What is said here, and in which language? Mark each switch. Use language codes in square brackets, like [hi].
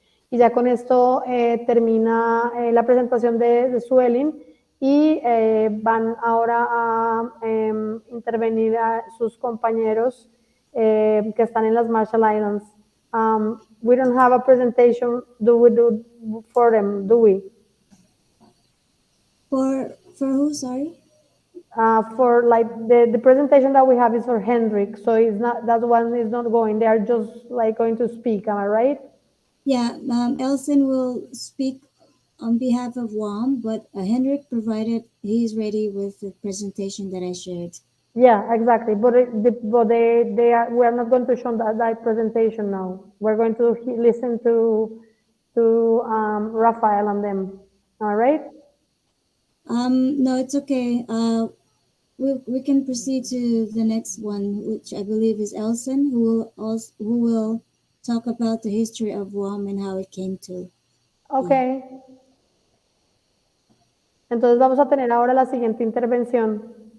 [es] Y ya con esto termina la presentación de Suelin y van ahora a intervenir a sus compañeros que están en las Marshall Islands. [en] We don't have a presentation for them, do we? For who, sorry? For like the presentation that we have is for Henrik, so that one is not going. They are just like going to speak. Am I right? Yeah, Elson will speak on behalf of WAM, but Henrik provided he's ready with the presentation that I shared. Yeah, exactly. But we are not going to show that presentation now. We're going to listen to Rafael and them. All right. No, it's okay. We can proceed to the next one, which I believe is Elson, who will talk about the history of WAM and how it came to. Okay. [es] Entonces vamos a tener ahora la siguiente intervención.